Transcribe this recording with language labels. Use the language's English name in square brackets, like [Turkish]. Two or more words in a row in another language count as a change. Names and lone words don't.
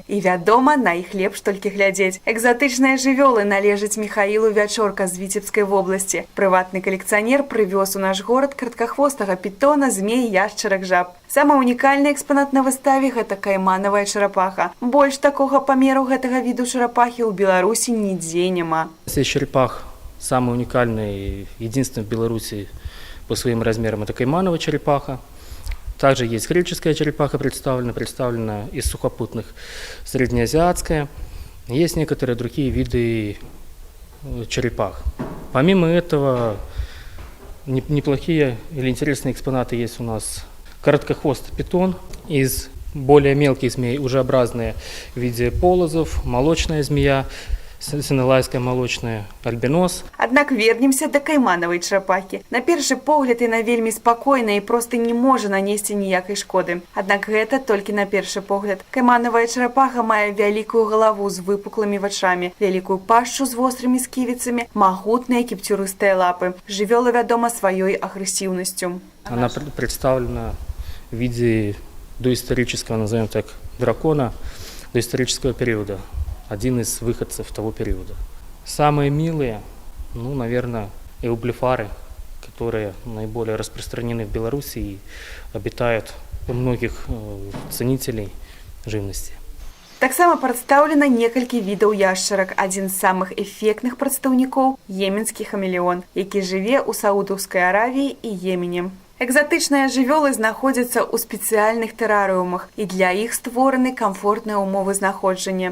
[Belarusian] І, вядома, на іх лепш толькі глядзець. Экзатычныя жывёлы належаць Міхаілу Вячорка з Віцебскай вобласці. Прыватны калекцыянер прывёз у наш горад карткахвостага пітона, змей, яшчарак, жаб. Самы унікальны экспанат на выставе – гэта кайманавая чарапаха. Больш такога памеру гэтага віду чарапахі ў Беларусі нідзе няма. [Russian] Из черепах самый уникальный, единственный в Беларуси по своим размерам – это каймановая черепаха. Также есть греческая черепаха представлена из сухопутных, среднеазиатская. Есть некоторые другие виды черепах. Помимо этого, неплохие или интересные экспонаты есть у нас короткохвостый питон из более мелких змей, ужеобразные в виде полозов, молочная змея, синелайская молочная, альбинос. [Belarusian] Аднак вернемся да кайманавай чарапахі. На першы погляд яна вельмі спакойная і проста не можа нанесці ніякай шкоды. Аднак гэта толькі на першы погляд. Кайманавая чарапаха мае вялікую галаву з выпуклымі вачамі, вялікую пашчу з вострымі сківіцамі, магутныя кіпцюрыстыя лапы. Жывёла вядома сваёй агрэсіўнасцю. [Russian] Она представлена в виде доисторического, назовем так, дракона доисторического периода. Один из выходцев того периода. Самые милые, наверное, эублефары, которые наиболее распространены в Беларуси и обитают у многих ценителей живности. [Belarusian] Таксама прадстаўлена некалькі відаў яшчарак. Адзін з самых эфектных прадстаўнікоў – йеменскі хамелеон, які жыве ў Саудаўскай Аравіі і Йемене. Экзатычныя жывёлы знаходзяцца ў спецыяльных тэрарыумах, і для іх створаны камфортныя ўмовы знаходжання.